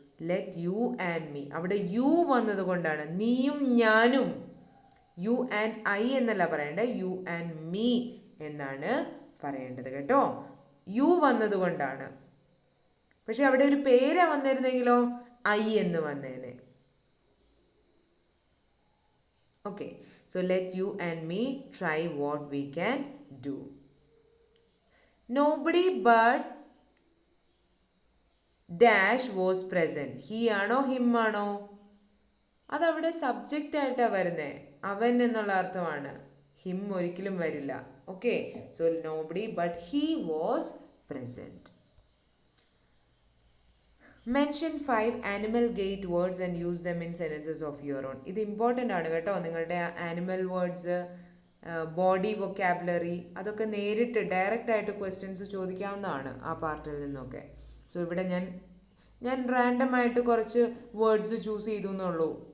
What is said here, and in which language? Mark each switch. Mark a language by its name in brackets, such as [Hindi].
[Malayalam] Let you and me, അവിടെ U വന്നത് കൊണ്ടാണ് നീയും ഞാനും. യു ആൻഡ് ഐ എന്നല്ല പറയേണ്ടത്, യു ആൻഡ് മീ എന്നാണ് പറയേണ്ടത് കേട്ടോ. യു വന്നത് കൊണ്ടാണ്. പക്ഷെ അവിടെ ഒരു പേര് വന്നിരുന്നെങ്കിലോ ഐ എന്ന് വന്നേനെ. [English] Okay, so let you and me try what we can do. Nobody but dash was present. [Malayalam] He ആണോ ഹിം ആണോ? അതവിടെ സബ്ജക്റ്റ് ആയിട്ടാണ് വരുന്നത്, അവൻ എന്നുള്ള അർത്ഥമാണ്. ഹിം ഒരിക്കലും വരില്ല. [English] Okay, so nobody but he was present. Mention 5 animal gate words and use them in sentences of your own. [Malayalam] ഇത് ഇമ്പോർട്ടൻ്റ് ആണ് കേട്ടോ. നിങ്ങളുടെ ആനിമൽ വേർഡ്സ്, ബോഡി വൊക്കാബുലറി അതൊക്കെ നേരിട്ട് ഡയറക്റ്റായിട്ട് ക്വസ്റ്റ്യൻസ് ചോദിക്കാവുന്നതാണ് ആ പാർട്ടിൽ നിന്നൊക്കെ. സോ ഇവിടെ ഞാൻ റാൻഡമായിട്ട് കുറച്ച് വേർഡ്സ് ചൂസ് ചെയ്തു എന്നുള്ളൂ.